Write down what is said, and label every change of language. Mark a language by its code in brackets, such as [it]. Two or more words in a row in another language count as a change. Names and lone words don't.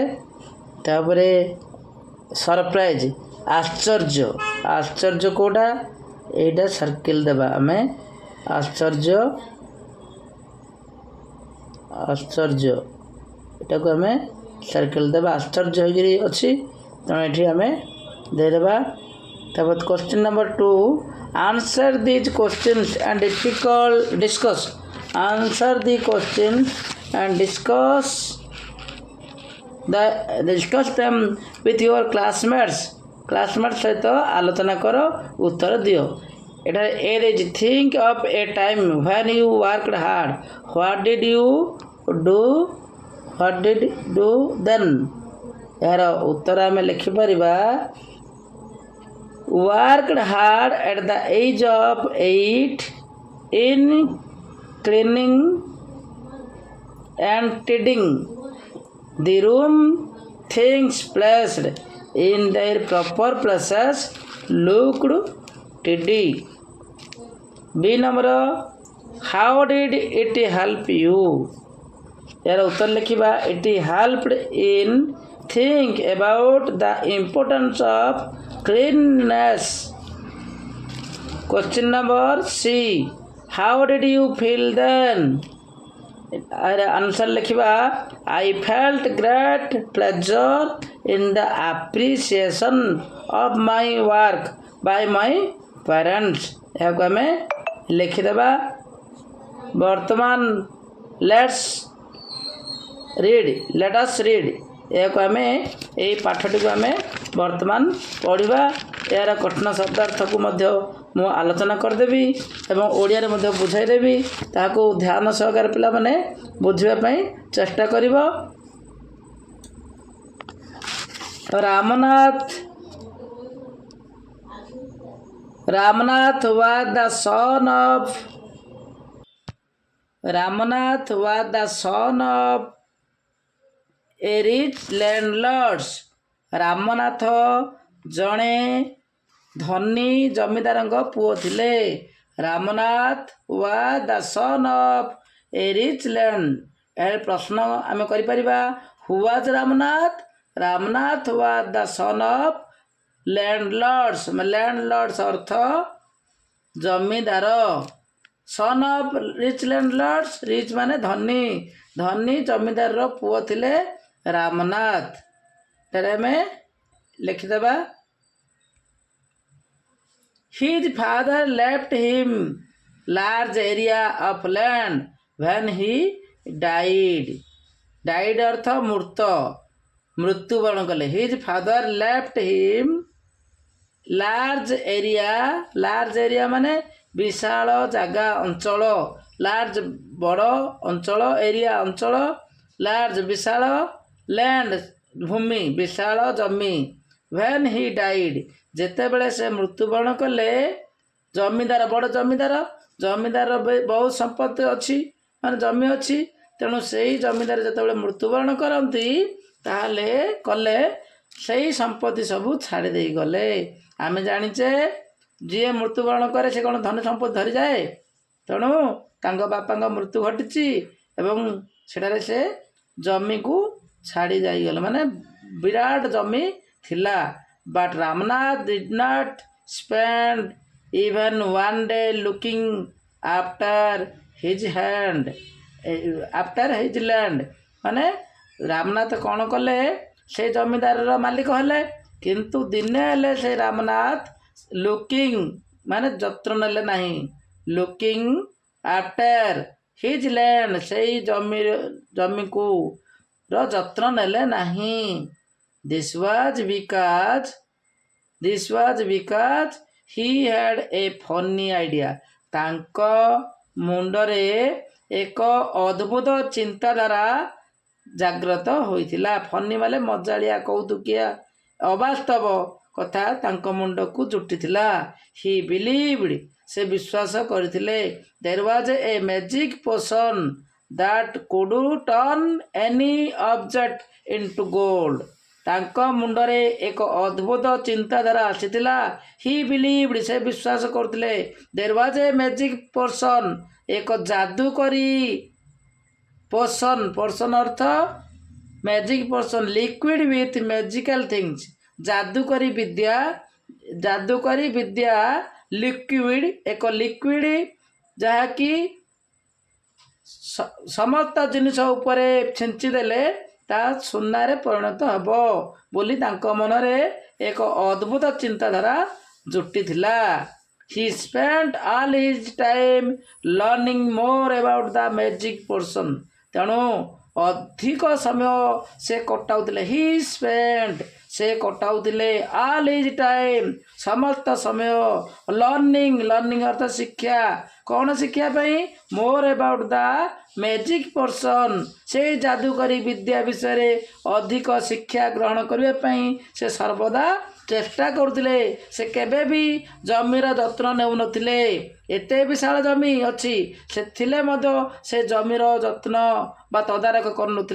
[or] ତାପରେ ସରପ୍ରାଇଜ୍ ଆଶ୍ଚର୍ଯ୍ୟ କେଉଁଟା ଏଇଟା ସାର୍କିଲ୍ ଦେବା ଆମେ ଆଶ୍ଚର୍ଯ୍ୟ ଏଟାକୁ ଆମେ ସାର୍କିଲ୍ ଦେବା। ଆଶ୍ଚର୍ଯ୍ୟ ହେଇକିରି ଅଛି ତେଣୁ ଏଠି ଆମେ ଦେଇଦେବା। [en] ତାପରେ question number 2 answer these questions and discuss them with your classmates [or] ସହିତ ଆଲୋଚନା କର ଉତ୍ତର ଦିଅ। ଏଠାରେ A ଦେଇଛି [en] think of a time when you worked hard. What did you do then? [or] ଏହାର ଉତ୍ତର ଆମେ ଲେଖିପାରିବା [en] worked hard at the age of 8 in cleaning and tidying the room, things placed in their proper places looked tidy. B number how did it help you? [or] ଯାର ଉତ୍ତର ଲେଖିବା [en] it helped in think about the importance of cleanliness. Question number C how did you feel then? [or] ଆନ୍ସର୍ ଲେଖିବା [en] I felt great pleasure in the appreciation of my work by my parents. [or] ଏହାକୁ ଆମେ ଲେଖିଦେବା। ବର୍ତ୍ତମାନ [en] let us read [or] ଏହାକୁ ଆମେ ଏଇ ପାଠଟିକୁ ଆମେ ବର୍ତ୍ତମାନ ପଢ଼ିବା। ଏହାର କଠିନ ଶବ୍ଦାର୍ଥକୁ ମଧ୍ୟ ମୁଁ ଆଲୋଚନା କରିଦେବି ଏବଂ ଓଡ଼ିଆରେ ମଧ୍ୟ ବୁଝାଇଦେବି। ତାହାକୁ ଧ୍ୟାନ ସହକାରେ ପିଲାମାନେ ବୁଝିବା ପାଇଁ ଚେଷ୍ଟା କରିବ। [en] Ramnath was the son of Ramanath was the son of a rich landlords. [or] ରାମନାଥ ଜଣେ ଧନୀ ଜମିଦାରଙ୍କ ପୁଅ ଥିଲେ। [en] ରାମନାଥ was the son of a rich land. [or] ଏ ପ୍ରଶ୍ନ ଆମେ କରିପାରିବା [en] who was ରାମନାଥ? ରାମନାଥ was the son of landlords. [or] landlords ଅର୍ଥ ଜମିଦାର। [en] son of rich landlords, [or] rich ମାନେ ଧନୀ, ଧନୀ ଜମିଦାରର ପୁଅ ଥିଲେ ରାମନାଥ। ଏଠାରେ ଆମେ ଲେଖିଦେବା [en] his father left him large area of land when he died. [or] died ଅର୍ଥ ମୃତ, ମୃତ୍ୟୁବରଣ କଲେ। [en] his father left him large area [or] ମାନେ ବିଶାଳ ଜାଗା ଅଞ୍ଚଳ, ଲାର୍ଜ ବଡ଼ ଅଞ୍ଚଳ, ଏରିଆ ଅଞ୍ଚଳ, ଲାର୍ଜ ବିଶାଳ, ଲ୍ୟାଣ୍ଡ ଭୂମି ବିଶାଳ ଜମି। [en] when he died [or] ଯେତେବେଳେ ସେ ମୃତ୍ୟୁବରଣ କଲେ, ଜମିଦାର ବଡ଼ ଜମିଦାର ବହୁତ ସମ୍ପତ୍ତି ଅଛି ମାନେ ଜମି ଅଛି, ତେଣୁ ସେଇ ଜମିଦାର ଯେତେବେଳେ ମୃତ୍ୟୁବରଣ କରନ୍ତି ତାହେଲେ କଲେ ସେଇ ସମ୍ପତ୍ତି ସବୁ ଛାଡ଼ି ଦେଇ ଗଲେ। ଆମେ ଜାଣିଛେ ଯିଏ ମୃତ୍ୟୁବରଣ କରେ ସେ କ'ଣ ଧନ ସମ୍ପତ୍ତି ଧରିଯାଏ? ତେଣୁ ତାଙ୍କ ବାପାଙ୍କ ମୃତ୍ୟୁ ଘଟିଛି ଏବଂ ସେଠାରେ ସେ ଜମିକୁ ଛାଡ଼ି ଯାଇଗଲେ, ମାନେ ବିରାଟ ଜମି ଥିଲା। [en] but Ramnath did not spend even one day looking after his land. [or] ମାନେ ରାମନାଥ କ'ଣ କଲେ? ସେ ଜମିଦାରର ମାଲିକ ହେଲେ, କିନ୍ତୁ ଦିନେ ହେଲେ ସେ ରାମନାଥ ଲୁକିଂ ମାନେ ଯତ୍ନ ନେଲେ ନାହିଁ, [en] looking after his land [or] ସେଇ ଜମିକୁ ର ଯତ୍ନ ନେଲେ ନାହିଁ। [en] This was because he had a funny idea. [or] ତାଙ୍କ ମୁଣ୍ଡରେ ଏକ ଅଦ୍ଭୁତ ଚିନ୍ତାଧାରା ଜାଗ୍ରତ ହୋଇଥିଲା। ଫନି ମାନେ ମଜାଳିଆ, କୌତୁକିଆ, ଅବାସ୍ତବ କଥା ତାଙ୍କ ମୁଣ୍ଡକୁ ଜୁଟିଥିଲା। [en] he believed [or] ସେ ବିଶ୍ୱାସ କରିଥିଲେ [en] there was a magic potion that could turn any object into gold. [or] ତାଙ୍କ ମୁଣ୍ଡରେ ଏକ ଅଦ୍ଭୁତ ଚିନ୍ତାଧାରା ଆସିଥିଲା। [en] he believed [or] ସେ ବିଶ୍ୱାସ କରୁଥିଲେ [en] there was a magic potion [or] ଏକ ଯାଦୁକରୀ [en] potion ଅର୍ଥ ମ୍ୟାଜିକ୍ potion liquid with magical things। [or] ଯାଦୁକରୀ ବିଦ୍ୟା ଲିକ୍ୱିଡ ଏକ ଲିକ୍ୱିଡ ଯାହାକି ସମସ୍ତ ଜିନିଷ ଉପରେ ଛିଞ୍ଚି ଦେଲେ ତାହା ସୁନାରେ ପରିଣତ ହେବ ବୋଲି ତାଙ୍କ ମନରେ ଏକ ଅଦ୍ଭୁତ ଚିନ୍ତାଧାରା ଜୁଟିଥିଲା। [en] he spent all his time learning more about the magic potion। [or] ତେଣୁ ଅଧିକ ସମୟ ସେ କଟାଉଥିଲେ। ସେ କଟାଉଥିଲେ [en] all his time [or] ସମସ୍ତ ସମୟ ଲର୍ଣ୍ଣିଂ ଅର୍ଥ ଶିକ୍ଷା। କ'ଣ ଶିକ୍ଷା ପାଇଁ? [en] more about the magic potion [or] ସେଇ ଯାଦୁକରୀ ବିଦ୍ୟା ବିଷୟରେ ଅଧିକ ଶିକ୍ଷା ଗ୍ରହଣ କରିବା ପାଇଁ ସେ ସର୍ବଦା ଚେଷ୍ଟା କରୁଥିଲେ। ସେ କେବେ ବି ଜମିର ଯତ୍ନ ନେଉନଥିଲେ। ଏତେ ବିଶାଳ ଜମି ଅଛି, ଥିଲେ ମଧ୍ୟ ସେ ଜମିର ଯତ୍ନ ବା ତଦାରଖ କରୁନଥିଲେ।